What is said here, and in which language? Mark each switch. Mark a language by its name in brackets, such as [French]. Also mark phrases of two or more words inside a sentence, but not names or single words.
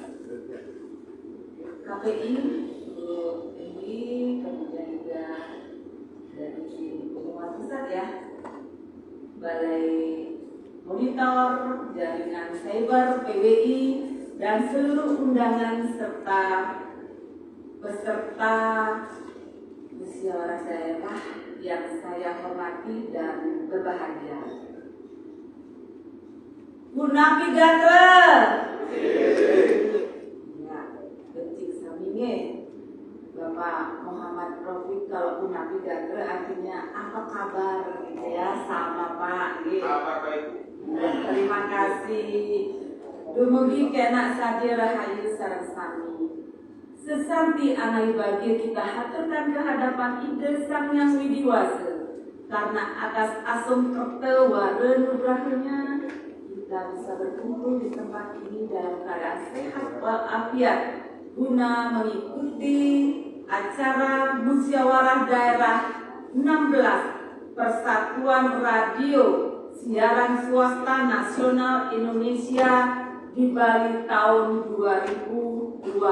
[Indonesian] KPI, Bu Endi, kemudian juga dari Pengawas Pusat ya, Balai Monitor, Jaringan Cyber PWI, dan seluruh undangan serta peserta musyawarah daerah yang saya hormati dan berbahagia. [Balinese] Punapi gatra. Ya, becik saminge. [Indonesian] Bapak Muhammad Rafiq, kalau [Balinese] punapi gatra [Indonesian] artinya apa kabar gitu ya, sama Pak. Apa itu? Terima kasih. [Balinese] Dumugi kena sadir rahayu sareng sami. [Indonesian] Sesanti anai bagi kita haturkan kehadapan ide Sang Yang Widiwasa, karena atas [Kawi] asum kerta wara nugrahnya [Indonesian] kita bisa berkumpul di tempat ini dalam keadaan sehat walafiat guna mengikuti acara musyawarah daerah 16 Persatuan Radio Siaran Swasta Nasional Indonesia di Bali tahun 2025.